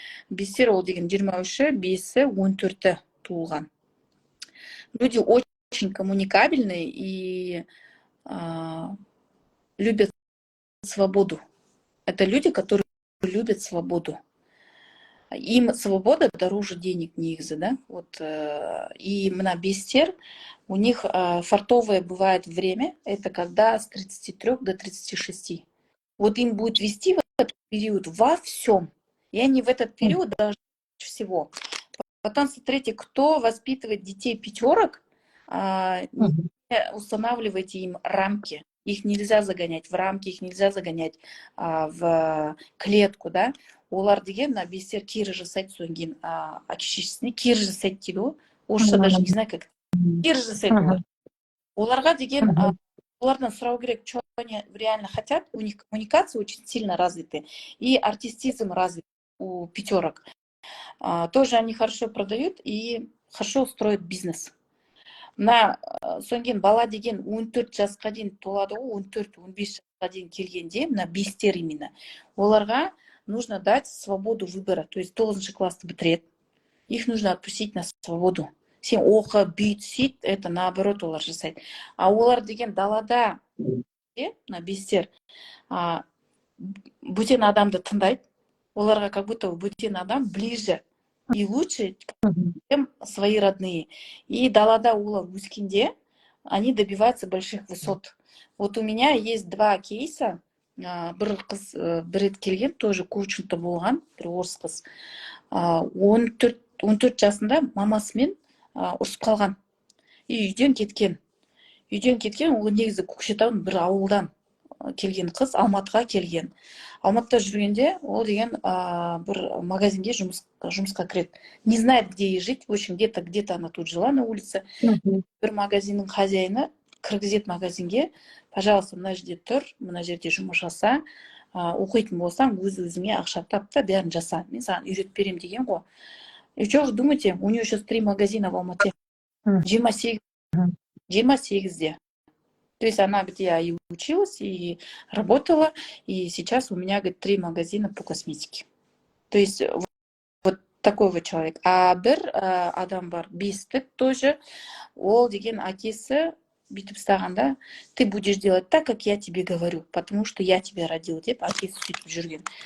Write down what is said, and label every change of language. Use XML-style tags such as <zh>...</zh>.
<kk>Бестер ол деген 23, бесі 14 туылған.</kk> <ru>Люди очень коммуникабельные и любят свободу. Это люди, которые любят свободу. Им свобода дороже денег негізі, да? Вот, и на бестер у них фартовое бывает время, это когда с 33 до 36. Вот им будет вести в этот период во всем. И они в этот период должны всего. Потом смотрите, кто воспитывает детей пятерок, не устанавливайте им рамки. Их нельзя загонять в рамки, их нельзя загонять в клетку, да.</ru> <kk>Олар деген на бестер кері жасайды содан кейін әке-шешесіне кері жасайды дейді ғой. Орысша даже не знаю как. Кері жасайды олар. Оларға деген олардан сұрау керек, что они реально хотят.</kk> <ru>У них коммуникация очень сильно развиты. И артистизм развит у пятерок. Тоже они хорошо продают и хорошо строят бизнес.</ru> <kk>Мына содан кейін бала деген 14 жасқа дейін толады ғой, 14-15 жасқа дейін келгенде, мына бестер именно.</kk> <ru>Оларға нужно дать свободу выбора.</ru> <kk>То есть 9 классты бітіреді.</kk> <ru>Их нужно отпустить на свободу.</ru> <kk>Сен оқы, бүйт, сөйт, это наоборот олар жасайды. А олар деген далада, на бестер, бөтен адамды тыңдайды.</kk> <ru>Оларға как будто бөтен адам ближе и лучше, чем свои родные. И далада олар өскенде, они добиваются больших высот. Вот у меня есть 2 кейса.</ru> <kk>Бір қыз бір рет келген, тоже коучингта болған, бір орыс қыз. 14 жасында мамасымен ұрысып қалған. И үйден кеткен. Ол негізі Көкшетаудің бір ауылдан келген қыз, Алматыға келген. Алматыда жүргенде ол деген бір магазинге жұмысқа кіреді.</kk> <ru>Не знает, где ей жить. В общем, где-то она тут жила на улице.</ru> <kk>Бір магазиннің хозяйны кіргізет магазинге, пожалуйста, мына жерде тұр, мына жерде жұмыс жаса, оқитын болсаң, өзіңе ақша тап та, бәрін жаса. Мен саған үйретіп берем деген ғой.</kk> <ru>И что вы думаете? У нее сейчас 3 магазина в Алмате. 28-де. То есть она где и училась, и работала, и сейчас у меня, говорит, 3 магазина по косметике. То есть вот такой вот человек. А бір адам бар, бестік тоже, ол деген әкесі бүйтіп стағанда, ты будешь делать так, как я тебе говорю, потому что я тебя родил, деп әкесі сөйтіп жүрген.</ru>